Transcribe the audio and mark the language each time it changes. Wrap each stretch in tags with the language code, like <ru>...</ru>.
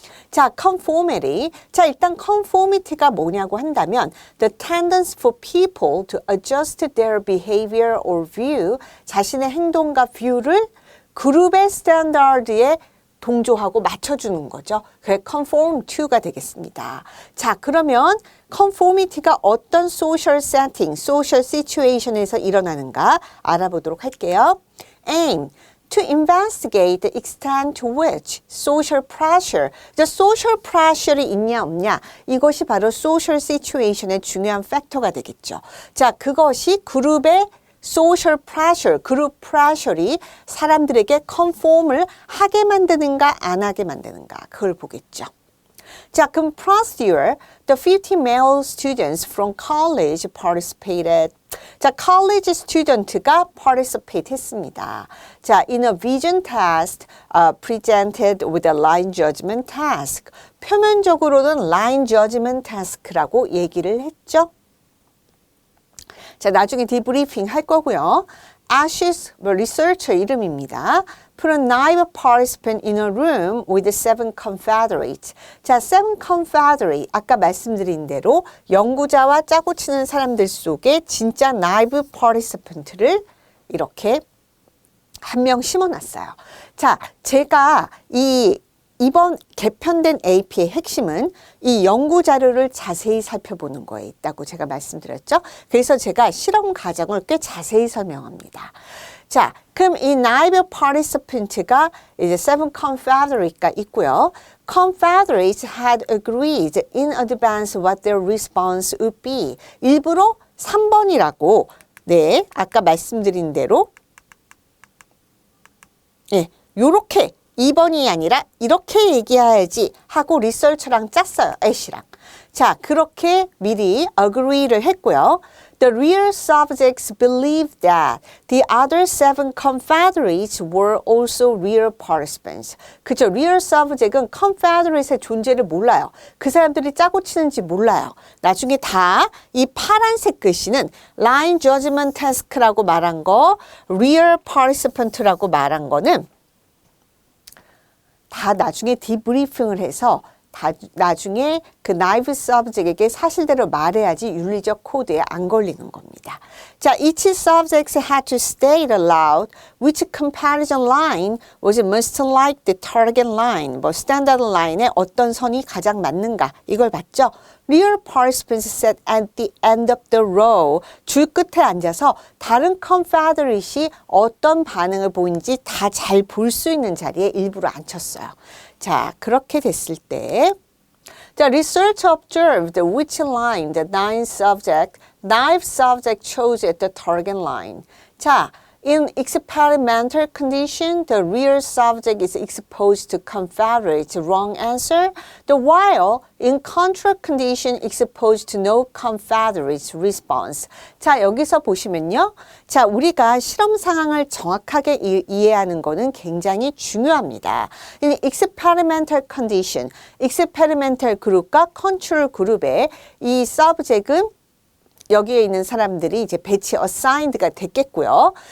<ko>자, conformity. 자, 일단 conformity가 뭐냐고 한다면</ko> <en>the tendency for people to adjust their behavior or view,</en> <ko>자신의 행동과 뷰를 그룹의 스탠다드에 동조하고 맞춰주는 거죠. 그게 conform to가 되겠습니다. 자, 그러면 conformity가 어떤 social setting, social situation에서 일어나는가 알아보도록 할게요.</ko> <en>Aim. To investigate the extent to which social pressure, the social pressure</en> <ko>이 있냐 없냐, 이것이 바로</ko> <en>social situation</en> <ko>의 중요한 팩터가 되겠죠. 자, 그것이 그룹의 social pressure, 그룹 pressure이 사람들에게 conform을 하게 만드는가 안 하게 만드는가, 그걸 보겠죠. 자, 그럼</ko> <en>procedure, the 50 male students from college participated.</en> <ko>자, college student가 participate 했습니다.</ko> <en>자, in a vision test presented with a line judgment task.</en> <ko>표면적으로는 line judgment task라고 얘기를 했죠. 자, 나중에 디브리핑 할 거고요.</ko> <en>Ashes researcher</en> <ko>이름입니다.</ko> <en>Put a naive participant in a room with 7 confederates.</en> <ko>자, 7 confederate. 아까 말씀드린 대로 연구자와 짜고 치는 사람들 속에 진짜 naive participant를 이렇게 한 명 심어놨어요. 자, 제가 이번 개편된 AP의 핵심은 이 연구 자료를 자세히 살펴보는 거에 있다고 제가 말씀드렸죠. 그래서 제가 실험 과정을 꽤 자세히 설명합니다. 자, 그럼 이 naive participant가 이제 7 confederate가 있고요.</ko> <en>Confederates had agreed in advance what their response would be.</en> <ko>일부러 3번이라고, 네, 아까 말씀드린 대로, 예, 요렇게 2번이 아니라 이렇게 얘기해야지 하고 리서처랑 짰어요. 애쉬랑. 자, 그렇게 미리 agree를 했고요.</ko> <en>The real subjects believed that the other 7 confederates were also real participants.</en> <ko>그죠? real subject은 confederate의 존재를 몰라요. 그 사람들이 짜고 치는지 몰라요. 나중에 다 이 파란색 글씨는 line judgment task라고 말한 거, real participant라고 말한 거는 다 나중에 디브리핑을 해서 나중에 그 naive subject에게 사실대로 말해야지 윤리적 코드에 안 걸리는 겁니다.</ko> <en>자, each subject had to state aloud which comparison line was most like the target line.</en> <ko>뭐 standard line에 어떤 선이 가장 맞는가 이걸 봤죠.</ko> <en>Real participants sat at the end of the row.</en> <ko>줄 끝에 앉아서 다른 confederate이 어떤 반응을 보이는지 다 잘 볼 수 있는 자리에 일부러 앉혔어요. 자, 그렇게 됐을 때</ko> <en>The research observed which line the naive subject chose at the target line. 자, in experimental condition, the real subject is exposed to confederate wrong answer, while in control condition exposed to no confederate response.</en> <ko>자, 여기서 보시면요. 자, 우리가 실험 상황을 정확하게 이해하는 거는 굉장히 중요합니다.</ko> <en>In experimental condition,</en> <ko>experimental 그룹과 control 그룹의 이 subject은 여기에 있는 사람들이 이제 배치 assigned가 됐겠고요.</ko>